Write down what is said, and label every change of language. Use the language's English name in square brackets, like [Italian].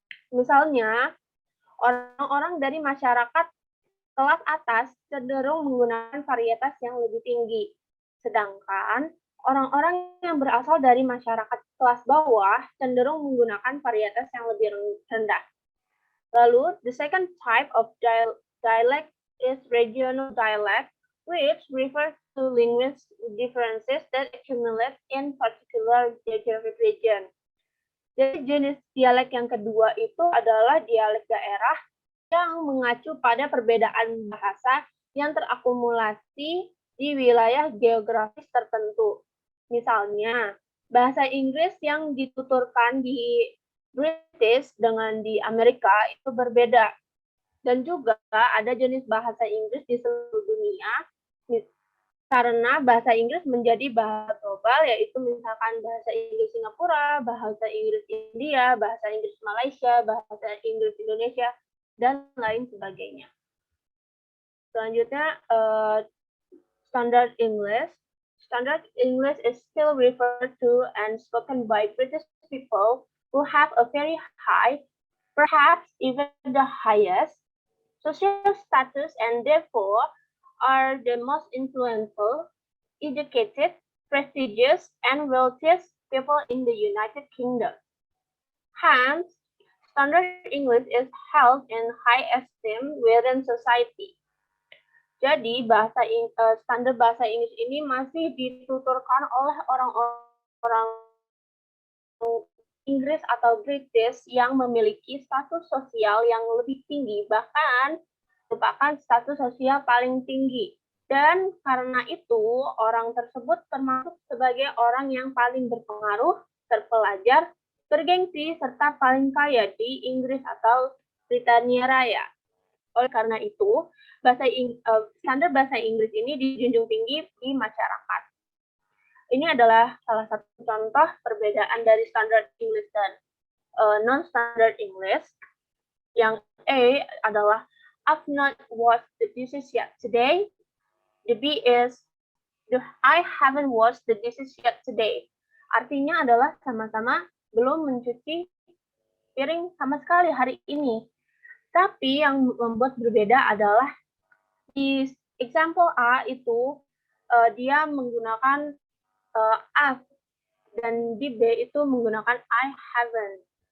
[Indonesian] Misalnya, orang-orang dari masyarakat kelas atas cenderung menggunakan varietas yang lebih tinggi, sedangkan orang-orang yang berasal dari masyarakat kelas bawah cenderung menggunakan varietas yang lebih rendah. Lalu, [English] the second type of dialect is regional dialect, which refers to linguistic differences that accumulate in particular geographic region. [Indonesian] Jadi jenis dialek yang kedua itu adalah dialek daerah yang mengacu pada perbedaan bahasa yang terakumulasi di wilayah geografis tertentu. Misalnya, bahasa Inggris yang dituturkan di British dengan di Amerika itu berbeda. Dan juga ada jenis bahasa Inggris di seluruh dunia, karena bahasa Inggris menjadi bahasa global, yaitu misalkan bahasa Inggris Singapura, bahasa Inggris India, bahasa Inggris Malaysia, bahasa Inggris Indonesia, dan lain sebagainya. Selanjutnya, Standard English. [English] Standard English is still referred to and spoken by British people who have a very high, perhaps even the highest, social status and therefore are the most influential, educated, prestigious, and wealthiest people in the United Kingdom. Hence, Standard English is held in high esteem within society. [Indonesian] Jadi standar bahasa Inggris ini masih dituturkan oleh orang-orang Inggris atau British yang memiliki status sosial yang lebih tinggi, bahkan merupakan status sosial paling tinggi. Dan karena itu, orang tersebut termasuk sebagai orang yang paling berpengaruh, terpelajar, bergengsi, serta paling kaya di Inggris atau Britania Raya. Oleh karena itu, standar bahasa Inggris ini dijunjung tinggi di masyarakat. Ini adalah salah satu contoh perbedaan dari standard English dan non-standard English. Yang A adalah [English] I've not watched the dishes yet today. The B is I haven't washed the dishes yet today. [Indonesian] Artinya adalah sama-sama belum mencuci piring sama sekali hari ini. Tapi yang membuat berbeda adalah di example A itu dia menggunakan I've, dan di B itu menggunakan [English] I haven't.